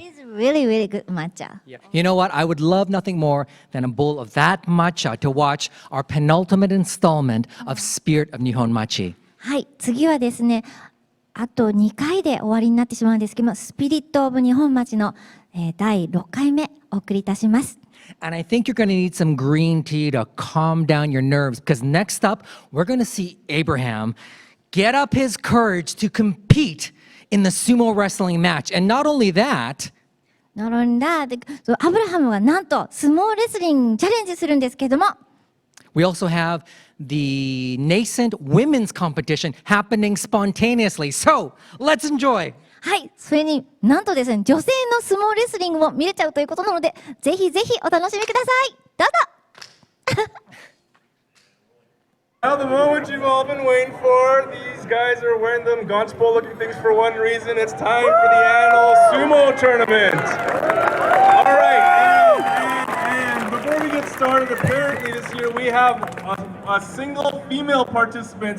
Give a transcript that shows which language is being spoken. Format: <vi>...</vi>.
<en>It's really, really good matcha. You know what? I would love nothing more than a bowl of that matcha to watch our penultimate installment of Spirit of Nihon Machi.</en> <ja>はい、次はですね、あと2回で終わりになってしまうんですけども、スピリット・オブ・日本町の、第6回目お送りいたします。</ja> <en>And I think you're going to need some green tea to calm down your nerves, because next up, we're going to see Abraham get up his courage to compete in the sumo wrestling match. And not only that,</en> <ja>なのにだそうアブラハムはなんと相撲レスリングチャレンジするんですけども、</ja> <en>we also have the nascent women's competition happening spontaneously. So let's enjoy.</en> <ja>はい、それになんとですね、女性の相撲レスリングも見れちゃうということなので、ぜひぜひお楽しみください。どうぞ。</ja> <en>Now the moment you've all been waiting for. These guys are wearing them ganchpo looking things for one reason. It's time for the annual sumo tournament. All right, and before we get started, apparently this year we have a single female participant.</en>